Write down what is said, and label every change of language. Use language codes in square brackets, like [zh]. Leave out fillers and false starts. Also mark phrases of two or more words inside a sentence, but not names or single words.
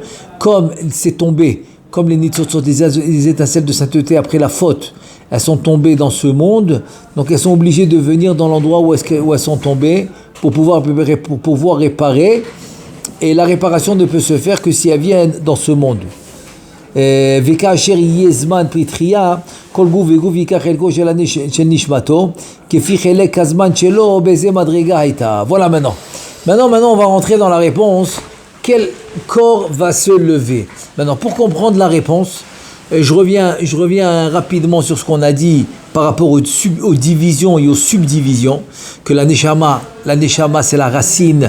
[fr] Comme c'est tombé, comme les nitzotzot, les étincelles de sainteté après la faute, elles sont tombées dans ce monde, donc elles sont obligées de venir dans l'endroit où elles sont tombées pour pouvoir réparer. Et la réparation ne peut se faire que si elle vient dans ce monde. [he] וכאשר יהיה זמן פתחייה, כל גוף וגוף ייקח חלקו של נשמתו, כפי חלק הזמן שלו, באיזה מדרגה הייתה. [fr] Voilà maintenant. Maintenant, on va rentrer dans la réponse. Quel corps va se lever? Maintenant, pour comprendre la réponse, je reviens rapidement sur ce qu'on a dit par rapport aux divisions et aux subdivisions, que la neshama c'est la racine.